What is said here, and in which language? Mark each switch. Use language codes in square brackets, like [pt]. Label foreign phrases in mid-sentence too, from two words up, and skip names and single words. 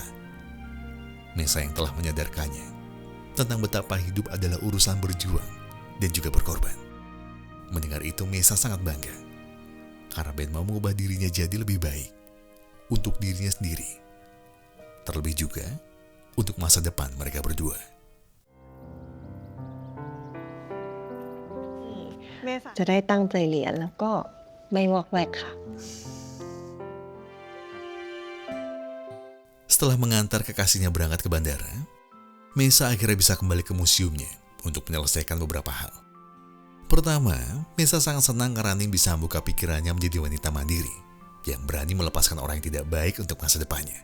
[id] Mesa yang telah menyadarkannya tentang betapa hidup adalah urusan berjuang dan juga berkorban. Mendengar itu Mesa sangat bangga. Karena Ben mau mengubah dirinya jadi lebih baik untuk dirinya sendiri. Terlebih juga untuk masa depan mereka berdua. [th] จะได้ตั้งใจเรียนแล้วก็ไม่วอกแวกค่ะ [id] Setelah mengantar kekasihnya berangkat ke bandara, Mesa akhirnya bisa kembali ke museumnya untuk menyelesaikan beberapa hal. Pertama, Mesa sangat senang karena Ning bisa membuka pikirannya menjadi wanita mandiri yang berani melepaskan orang yang tidak baik untuk masa depannya.